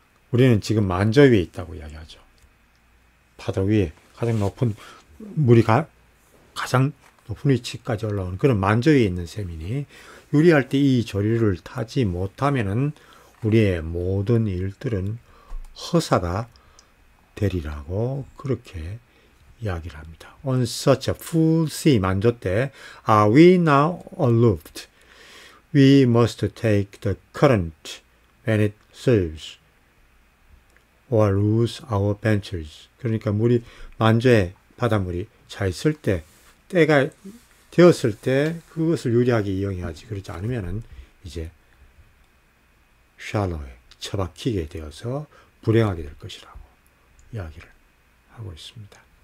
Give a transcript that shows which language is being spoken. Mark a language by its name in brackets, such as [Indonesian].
[Korean] 우리는 지금 만조 위에 있다고 이야기하죠. 파도 위에 가장 높은 물이 가장 높은 위치까지 올라오는 그런 만조 위에 있는 셈이니, 유리할 때 이 조류를 타지 못하면은 우리의 모든 일들은 허사가 되리라고 그렇게 이야기를 합니다. [English] On such a full sea, [Korean] 만조 때 [English] are we now aloofed? We must take the current when it serves, or lose our ventures. [Korean] 그러니까 만조의 바닷물이 차 있을 때, 때가 되었을 때 그것을 유리하게 이용해야지. 그렇지 않으면은 이제 샬로에 처박히게 되어서 불행하게 될 것이라고 이야기를 하고 있습니다.